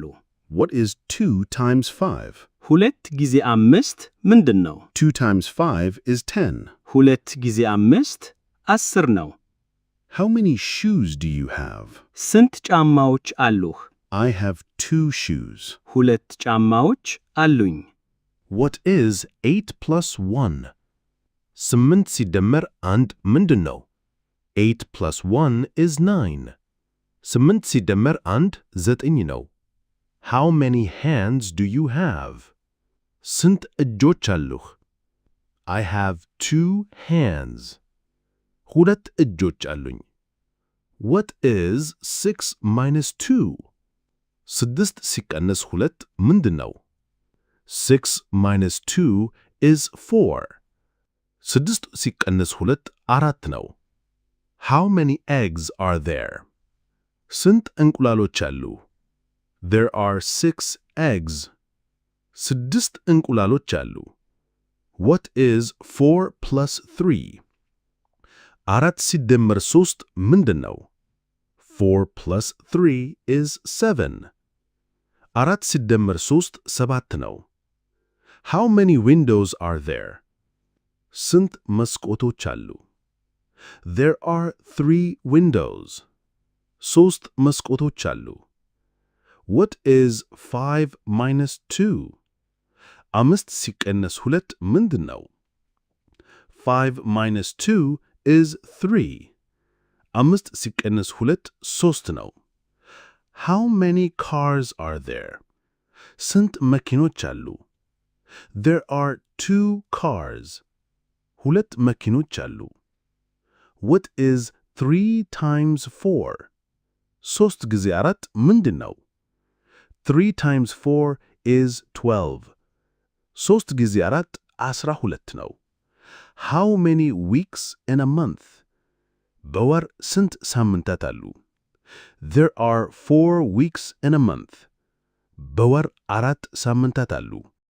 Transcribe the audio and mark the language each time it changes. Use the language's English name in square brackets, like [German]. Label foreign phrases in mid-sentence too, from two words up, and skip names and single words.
[English] What is 2 times 5? [Amharic] 2 ጊዜ 5 ምንድን ነው? [English] 2 times 5 is 10. [Amharic] 2 ጊዜ 5 10 ነው። [English] How many shoes do you have? [Amharic] ስንት ጫማዎች አሉህ? [English] I have 2 shoes. [Amharic] 2 ጫማዎች አሉኝ። [English] What is 8 plus 1? [Amharic] 8 ሲደመር 1 ምንድን ነው? [English] 8 plus 1 is 9. [Amharic] 8 ሲደመር 1 9 ነው። [English] How many hands do you have? [Amharic] ስንት እጆች አሉህ? [English] I have 2 hands. [Amharic] 2 እጆች አሉኝ። [English] What is 6 minus 2? [Amharic] 6 ሲቀነስ 2 ምንድን ነው? [English] 6 minus 2 is 4. [Amharic] 6 ሲቀነስ 2 4 ነው። [English] How many eggs are there? [Amharic] ስንት እንቁላሎች አሉ? [English] There are 6 eggs. [Amharic] 6 እንቁላሎች አሉ። [English] What is 4 plus 3? [Amharic] 4 ሲደመር 3 ምንድን ነው? [English] 4 plus 3 is 7. [Amharic] 4 ሲደመር 3 7 ነው። [English] How many windows are there? [Amharic] ስንት መስኮቶች አሉ? [English] There are 3 windows. [Amharic] 3 መስኮቶች አሉ። [English] What is 5 minus 2? [Amharic] 5 ሲቀነስ 2 ምንድን ነው? [English] 5 minus 2 is 3. [Amharic] 5 ሲቀነስ 2 3 ነው። [English] How many cars are there? [Amharic] ስንት መኪኖች አሉ? [English] There are 2 cars. [Amharic] 2 መኪኖች አሉ። [English] What is 3 times 4? [Amharic] 3 ጊዜ 4 ምንድን ነው? [English] 3 times 4 is 12. [Amharic] 3 ጊዜ 4 12 ነው። [English] How many weeks in a month? [Amharic] በወር ስንት ሳምንታት አሉ? [English] There are 4 weeks in a month. [Amharic] በወር 4 ሳምንታት አሉ።